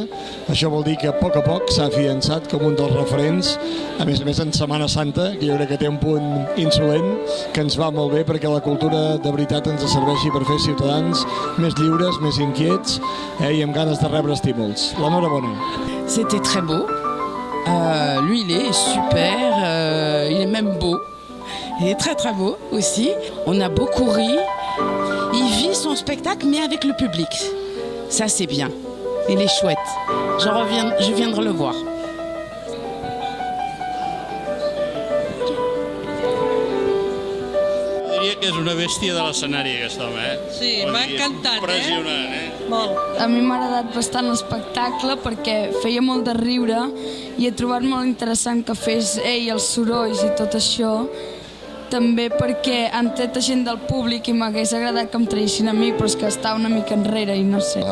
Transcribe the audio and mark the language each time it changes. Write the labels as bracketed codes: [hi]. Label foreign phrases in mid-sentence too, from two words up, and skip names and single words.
[ca] Això vol dir que a poc s'ha afiançat com un dels referents, a més en Setmana Santa, que jo crec que té un punt insolent, que ens va molt bé perquè la cultura de veritat ens serveixi per fer ciutadans més lliures, més inquiets i amb ganes de rebre estímuls. L'enhorabona. [fr] C'était très beau. Lui, il est super. Il est même beau. Il est très très beau aussi. On a beaucoup ri. Il vit son spectacle, mais avec le public. Ça, c'est bien. Il est chouette. Je viendrai le voir. [ca] Diria que és una bèstia de l'escenari, aquest home, Sí, m'ha encantat, impressionant, Molt. A mi m'ha agradat bastant l'espectacle perquè feia molt de riure i he trobat molt interessant que fes ell els sorolls i tot això, també perquè han tret gent del públic i m'hagués agradat que em traïssin a mi, però és que està una mica enrere i no sé.